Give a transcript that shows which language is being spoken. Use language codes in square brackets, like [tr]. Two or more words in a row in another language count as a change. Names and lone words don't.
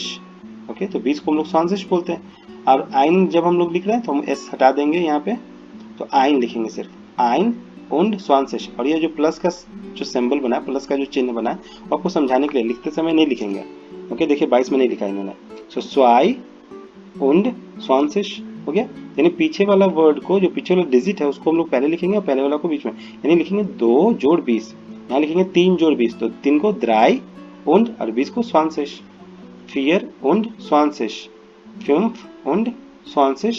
[hi] ओके, तो 20 को हम लोग 20 बोलते हैं। और आइन जब हम लोग लिख रहे हैं तो हम एस हटा देंगे यहाँ पे, तो आइन लिखेंगे सिर्फ [de] ein und 20. [hi] और ये जो प्लस का जो सिंबल बना है, प्लस का जो चिन्ह बना है, वो आपको समझाने के लिए, लिखते समय नहीं लिखेंगे। ओके, देखिए 22 में नहीं लिखा इन्होंने। सो [de] zwei und 20 [hi] हो गया, यानी पीछे वाला वर्ड को, जो पीछे वाला डिजिट है उसको हम लोग पहले लिखेंगे और पहले वाला को बीच में, यानी लिखेंगे 2 जोड़ 20, यहाँ लिखेंगे 3 जोड़ 20, तो 3 को 3 und और 20 को 20, 4 und 20, 5 und 20।